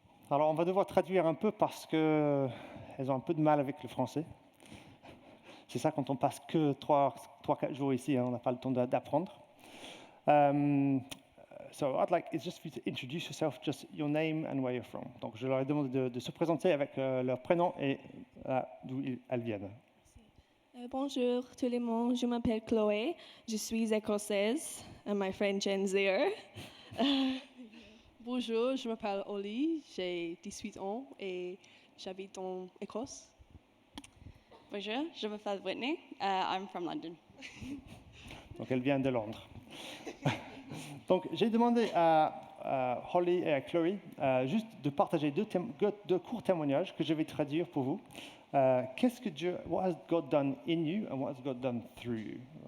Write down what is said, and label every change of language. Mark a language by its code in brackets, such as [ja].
[fr] Alors, on va devoir traduire un peu parce qu'elles ont un peu de mal avec le français. C'est ça quand on passe que 3-4 jours ici, hein, on n'a pas le temps d'apprendre. [en] So, I'd like it's just for you to introduce yourself, just your name and where you're from. [fr] Donc, je leur ai demandé de se présenter avec leur prénom et d'où elles viennent. Bonjour tout le monde, je m'appelle Chloé, je suis écossaise, [en] and my friend Jen's there. [fr] Bonjour, je m'appelle Oli, j'ai 18 ans et j'habite en Écosse. Bonjour, je m'appelle Whitney. [en] I'm from London. [fr] Donc, elle vient de Londres. Donc, j'ai demandé à Holly et à Chloé juste de partager deux courts témoignages que je vais traduire pour vous. Qu'est-ce que Dieu, [en] what has God done in you and what has God done through you?